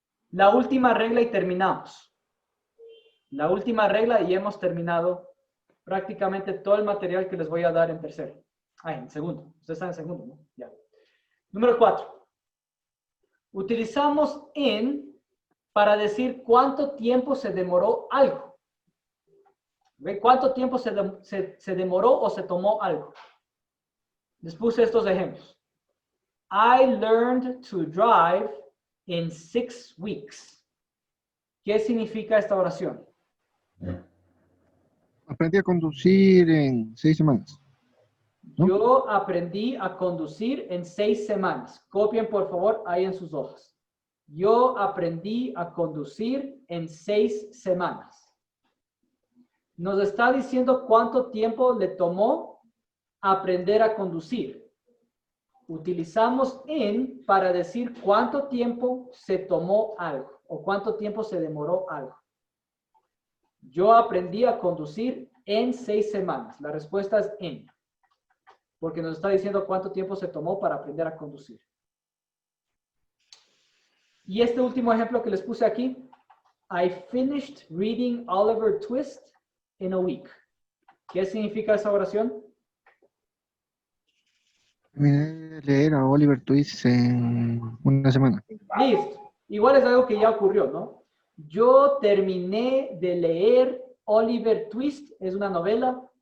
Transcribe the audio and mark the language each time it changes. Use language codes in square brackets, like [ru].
[es] La última regla y terminamos. La última regla y hemos terminado prácticamente todo el material que les voy a dar en tercero. En segundo. Ustedes están en segundo, ¿no? Ya. Número 4. Utilizamos en para decir cuánto tiempo se demoró algo. ¿Ve? ¿Cuánto tiempo se demoró o se tomó algo? Les puse estos ejemplos. [en] I learned to drive in 6 weeks. [es] ¿Qué significa esta oración? Aprendí a conducir en 6 semanas. ¿No? Yo aprendí a conducir en 6 semanas. Copien, por favor, ahí en sus hojas. Yo aprendí a conducir en 6 semanas. Nos está diciendo cuánto tiempo le tomó aprender a conducir. Utilizamos en para decir cuánto tiempo se tomó algo o cuánto tiempo se demoró algo. Yo aprendí a conducir en 6 semanas. La respuesta es en. Porque nos está diciendo cuánto tiempo se tomó para aprender a conducir. Y este último ejemplo que les puse aquí. [en] I finished reading Oliver Twist in a week. [es] ¿Qué significa esa oración? Terminé de leer a Oliver Twist en una semana. Listo. Igual es algo que ya ocurrió, ¿no? Yo terminé de leer Oliver Twist. Es una novela.